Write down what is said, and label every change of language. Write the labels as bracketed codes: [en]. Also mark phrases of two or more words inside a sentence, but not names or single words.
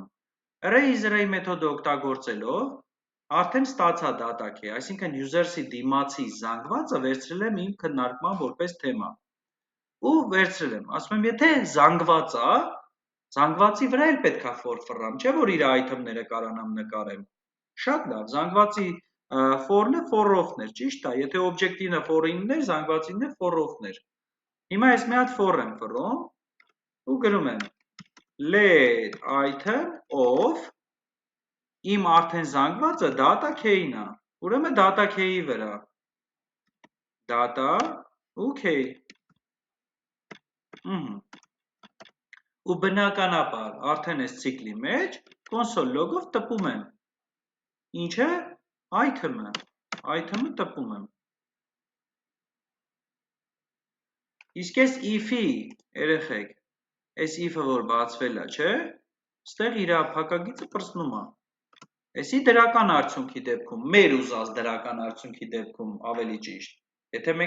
[hy] Array մեթոդը օգտագործելով արդեն ստացա [en] data key, [hy] այսինքն user-ի դիմացի զանգվածը վերցրել եմ իմ քննարկման որպես թեմա։ Ու վերցրել եմ, ասում եմ, եթե զանգված է, զանգվածի վրա էլ պետք է for ֆռամ, չէ՞ որ իր item-ները կարանամ նկարեմ։ Շատ լավ, զանգվածի for-ն է for-of-ն էր, ճիշտ է, եթե object-ինը for-ինն էր, զանգվածին է for-of-ն էր։ Հիմա ես մի հատ for եմ ֆռում ու գրում եմ [en] let item of [hy] իմ արդեն զանգվածը [en] data key-ն [hy] է, ուրեմն [en] data key-ի [hy] վրա, data ու key, ու բնականաբար արդեն այս ցիկլի մեջ [en] console log-ով [hy] տպում եմ, ինչը item-ը տպում եմ, իսկ այս if-ի, երեխեք, այս if-ը որ բացվել է, չէ, ստեղ իր փակագիծը պրծնում է, Էսի դրական արդյունքի դեպքում, մեր ուզած դրական արդյունքի դեպքում ավելի ճիշտ, եթե մենք